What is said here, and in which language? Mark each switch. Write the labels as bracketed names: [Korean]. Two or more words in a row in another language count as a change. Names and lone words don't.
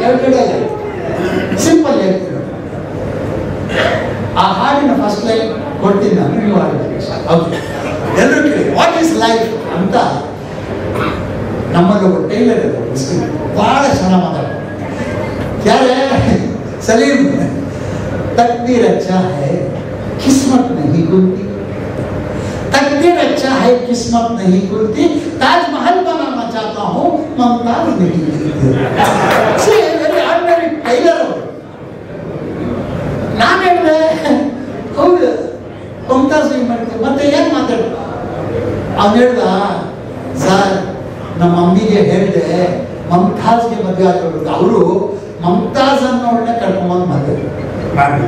[Kannada] ಎರಡು ಸಿಂಪಲ್ ಹೇಳ್ತೀನಿ. ಆ ಹಾಡಿನ [English] first line [Kannada] ಕೊಡ್ತೀನಿ ನಾನು, ನೀವು ಹಾಡಬೇಕು. ಓಕೆ, ಎಲ್ಲರೂ ಕೇಳಿ [English] what is life [Kannada] ಅಂತ. ನಮ್ಮಲ್ಲಿ ಒಬ್ಬ ಟೈಲರ್ ಇದೆ, ಭಾಳ ಚೆನ್ನಾಗಿ ಮಾತಾಡ್ತಾರೆ. ಯಾರೇ ಸಲೀಂ, [Hindi] तकदीर अच्छा है किस्मत नहीं खुलती, तकदीर अच्छा है किस्मत नहीं खुलती, ताजमहल बनाना चाहता हूँ मुमताज नहीं [English] very ordinary tailor [Hindi] ಅವರು. [Kannada] ನಾನು ಹೇಳಿದೆ ಹೌದು ಮಮತಾಜ್ ಹಿಂಗೆ ಮಾಡ್ತೀವಿ ಮತ್ತೆ ಏನು ಮಾತಾಡ. ಅವ್ನು ಹೇಳ್ದ ಸರ್ ನಮ್ಮ ಮಮ್ಮಿಗೆ ಹೇಳಿದೆ ಮಮತಾಜ್ಗೆ ಮದುವೆ ಆಗಿರೋದು, ಅವರು ಮಮತಾಜ್ ಅನ್ನೋಳನ್ನ ಕರ್ಕೊಂಬಂದು ಮದುವೆ ಮಾಡಿದ್ರು.